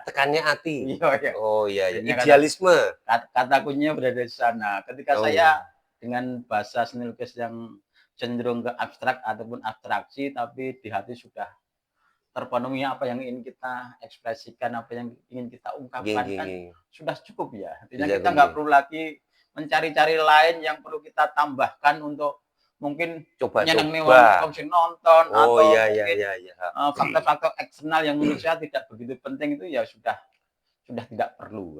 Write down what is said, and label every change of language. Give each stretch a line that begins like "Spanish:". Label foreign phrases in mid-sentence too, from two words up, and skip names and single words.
Indonesian: Tekannya hati. Iya, iya. Oh iya iya, Jadinya idealisme. kata kuncinya berada di sana. Ketika Oh iya, saya dengan bahasa seni lukis yang cenderung ke abstrak ataupun abstraksi, tapi di hati sudah terpenuhi apa yang ingin kita ekspresikan, apa yang ingin kita
Javanese: nggih
Indonesian: ungkapkan
Javanese: nggih
Indonesian: kan
Javanese: nggih.
Indonesian: sudah cukup ya. Artinya Bisa kita nggak
Javanese: nggih.
Indonesian: perlu lagi mencari-cari lain yang perlu kita tambahkan untuk mungkin menyenangi Coba-coba.
Javanese: wong sing nonton
Indonesian: Oh iya atau iya mungkin iya iya. faktor-faktor eksternal yang menurut saya tidak begitu penting itu ya sudah tidak perlu.